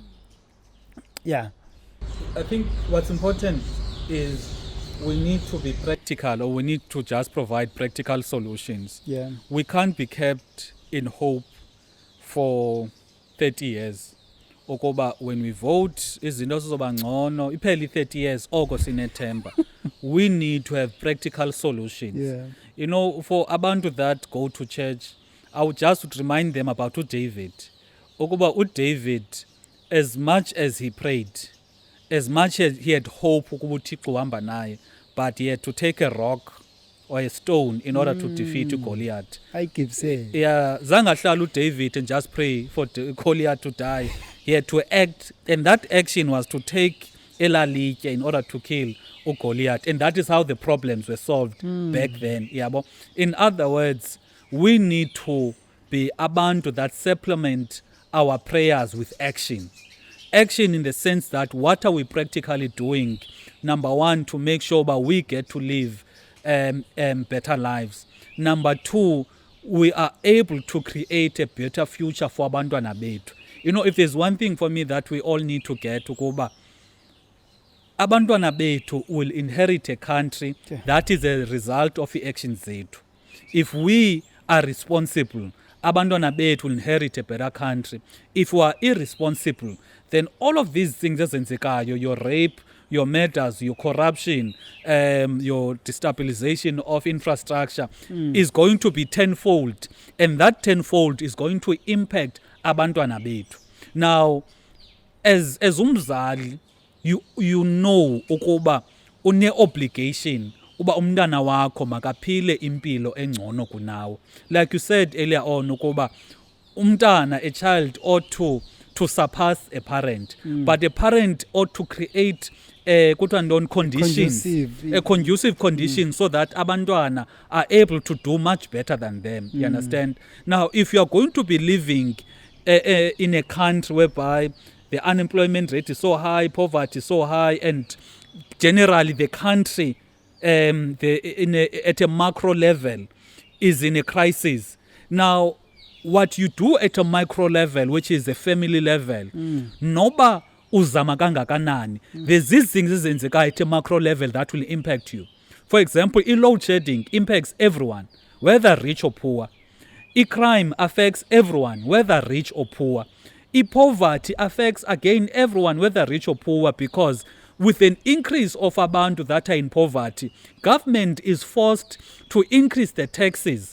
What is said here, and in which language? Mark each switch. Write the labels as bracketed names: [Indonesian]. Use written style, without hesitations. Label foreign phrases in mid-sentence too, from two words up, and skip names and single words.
[English] I think what's important is we need to be practical, or we need to just provide practical solutions. We can't be kept in hope for 30 years. [Xhosa] Okoba [English] when we vote [Xhosa] izinto zizoba ngcono ipheli 30 years oko sinethemba. [English] We need to have practical solutions. You know, for abantu that go to church, I would just remind them about David. Okoba David, as much as he prayed, as much as he had hope [Xhosa] ukuba uThixo uhamba naye, [English] but he had to take a rock or a stone in order to defeat Goliath. I keep saying. Zangahlala David and just pray for Goliath to die. He had to act, and that action was to take Elalitya in order to kill Goliath. And that is how the problems were solved back then. In other words, we need to be abantu that supplement our prayers with action. Action in the sense that what are we practically doing? Number one, to make sure that we get to live better lives. Number two, we are able to create a better future for [Xhosa] abantwana bethu. [English] You know, if there's one thing for me that we all need to get to go back, [Xhosa] abantwana bethu [English] will inherit a country that is a result of the actions zethu. If we are responsible, [Xhosa] abantwana bethu [English] will inherit a better country. If we are irresponsible, then all of these things ezenzekayo, your rape, your murders, your corruption, your destabilization of infrastructure is going to be tenfold. And that tenfold is going to impact [Xhosa] abantwana bethu. [English] Now, as [Xhosa] umzali, [English] you know [Xhosa] ukuba une obligation uba umntana wakho makaphile impilo engcono kunawe. [English] Like you said earlier on [Xhosa] ukuba umntana, [English] a child ought to surpass a parent, but a parent ought to create conditions, a conducive condition so that abantwana are able to do much better than them. You understand? Now, if you are going to be living in a country whereby the unemployment rate is so high, poverty is so high, and generally the country at a macro level is in a crisis. Now, what you do at a micro level, which is a family level, [Xhosa] noba uzama kangakanani. [English] There's these things ezenzekayo at a macro level that will impact you. For example, load shedding impacts everyone, whether rich or poor. Crime affects everyone, whether rich or poor. Poverty affects again everyone, whether rich or poor, because with an increase of abantu that are in poverty, government is forced to increase the taxes.